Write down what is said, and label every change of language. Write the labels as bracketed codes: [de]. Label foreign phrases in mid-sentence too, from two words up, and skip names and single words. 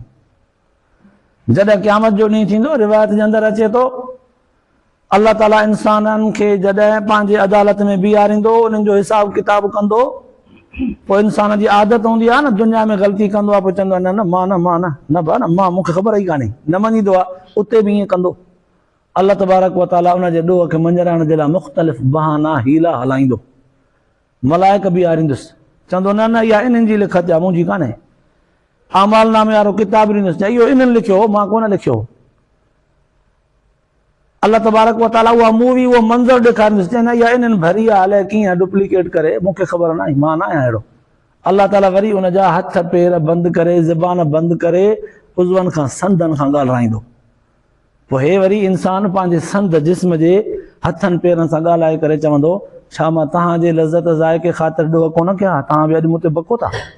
[sd] जॾहिं क़यामत जो ॾींहुं थींदो, रिवायत जे अंदरि अचे थो, अल्लाह ताला इंसाननि खे जॾहिं पंहिंजे अदालत में बीहारींदो, उन्हनि जो हिसाब किताब कंदो, पोइ इंसान जी आदत हूंदी आहे न, दुनिया में ग़लती कंदो आहे, पोइ चवंदो आहे न मां भा न मां, मूंखे ख़बर ई कान्हे, न मञींदो आहे, उते बि ईअं कंदो। [ar] الله تبارك وتعالى [sd] उनजे ॾोह खे मंझराइण जे लाइ मुख़्तलिफ़ बहाना हीला हलाईंदो। मलाइक बीहारींदुसि, चवंदो न न इहा इन्हनि जी लिखत आहे, मुंहिंजी कान्हे। आमाल नामे वारो किताब ॾींदुसि, इहो इन्हनि लिखियो, मां कोन लिखियो। [ar] الله تبارك وتعالى [sd] उहा मूवी, उहो मंज़र ॾेखारींदुसि, चवंदा इहा इन्हनि भरी आहे, अलाए कीअं डुप्लीकेट करे, मूंखे ख़बर न आहे, मां न आहियां अहिड़ो। अल्लाह ताला वरी उनजा हथ पेर बंदि करे, ज़बान बंदि करे, उज़वनि खां संदनि खां ॻाल्हाईंदो। पोइ हे वरी इंसान पंहिंजे संद जिस्म जे हथनि पेरनि सां ॻाल्हाए करे चवंदो, छा मां तव्हांजे लज़त ज़ाइक़े ख़ातिर ॾोह कोन कयां, तव्हां बि अॼु मूं ते बको था।